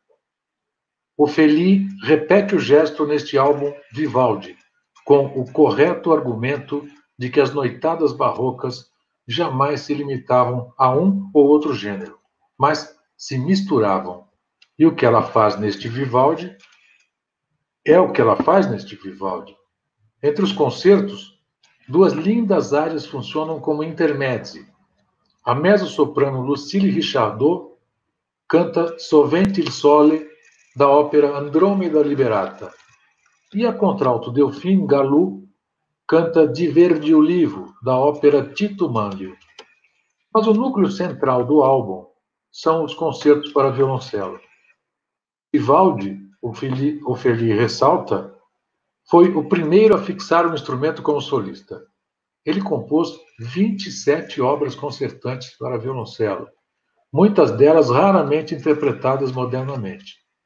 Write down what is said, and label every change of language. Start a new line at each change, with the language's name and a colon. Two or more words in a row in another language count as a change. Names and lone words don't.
Portuguese: Ophélie repete o gesto neste álbum Vivaldi, com o correto argumento de que as noitadas barrocas jamais se limitavam a um ou outro gênero, mas se misturavam. E o que ela faz neste Vivaldi é o que ela faz neste Vivaldi. Entre os concertos, 2 lindas áreas funcionam como intermezzi. A mezzo-soprano Lucille Richardot canta Sovente il Sole, da ópera Andromeda Liberata, e a contralto Delphine Gallou canta Di Verde Ulivo, da ópera Tito Manlio. Mas o núcleo central do álbum são os concertos para violoncelo. Vivaldi, Ophélie ressalta, foi o primeiro a fixar o instrumento como solista. Ele compôs 27 obras concertantes para violoncelo, muitas delas raramente interpretadas modernamente.